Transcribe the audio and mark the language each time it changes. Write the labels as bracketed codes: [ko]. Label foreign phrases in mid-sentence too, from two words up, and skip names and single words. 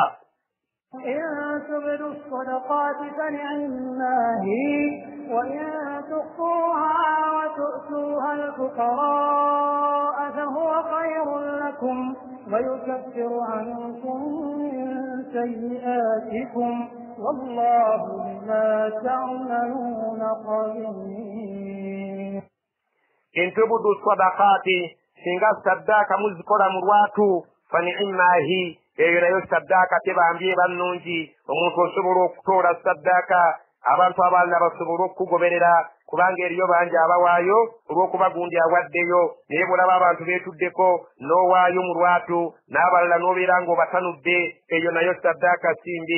[ar] إن تبدوا الصدقات فنعما هي وإن تخفوها وتؤتوها الفقراء فهو خير لكم ويكفر عنكم من سيئاتكم والله بما تعملون خبير. إن تبدوا الصدقات [lg] singa saddaaka muzikola mu lwatu [ar] فنعما هي [lg] eyo nayo saddaaka tebambye bannungi omuntu osobola okutoola saddaaka abantu abalala basobola okugoberera kubanga eriyo bangi abawaayo olw'okuba gundi awaddeyo naye bw'olaba abantu beetuddeko n'owaayo mu lwatu n'abalala n'obeera ng'obatanudde eyo nayo saddaaka simbi.